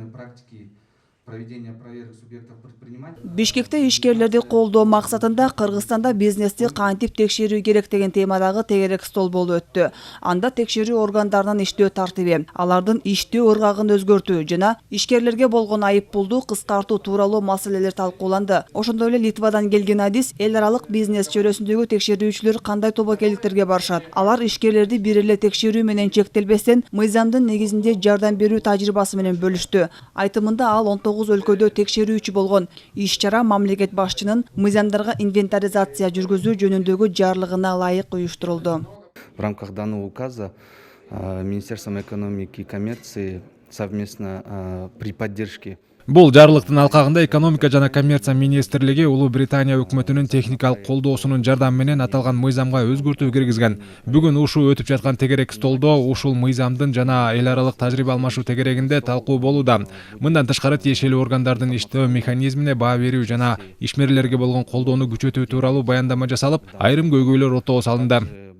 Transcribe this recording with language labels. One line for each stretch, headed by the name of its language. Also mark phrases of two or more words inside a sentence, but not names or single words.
Russian: практики проведения проверок субъектов предпринимательства.
Kyrgyz: Бишкекте ишкерлерди колдоо максатында Кыргызстанда бизнести кантип текшерүү керек деген темадагы тегерек стол болуп өттү. Анда текшерүү органдарынын иштөө тартиби, алардын иштөө ыргагын өзгөртүү жана ишкерлерге болгон айыппулду кыскартуу тууралуу маселелер талкууланды. Ошондой эле Литвадан келген адис эл аралык бизнес чөйрөсүндөгү текшерүүчүлөр кандай тобокелдиктерге барышат. Алар ишкерлерди бир эле текшерүү менен чектелбестен мыйзамдын негизинде жардам берүү тажрыйбасы менен бөлүштү. Айтымында ал 19 өлкөдө текшерүүчү болгон. Иш-чара мамлекет башчынын мыйзамдарга инвентаризация жүргүзүү жөнүндөгү жарлыгына ылайык уюштурулду.
Russian: В рамках данного указа Министерством экономики и коммерции совместно при поддержке.
Kyrgyz: Бул жарлыктын алкагында экономика жана коммерция министрлиги Улуу Британия өкмөтүнүн техникалык колдоосунун жардамы менен аталган мыйзамга өзгөртүү киргизген. Бүгүн ушул өтүп жаткан тегерек столдо ушул мыйзамдын жана эл аралык тажрыйба алмашуу тегерегинде талкуу болууда. Мындан тышкары тиешелүү органдардын иштөө механизмине баа берүү жана ишмерлерге болгон колдоону күчөтүү тууралуу баяндама жасалып, айрым көйгөйлөр ортого салынды.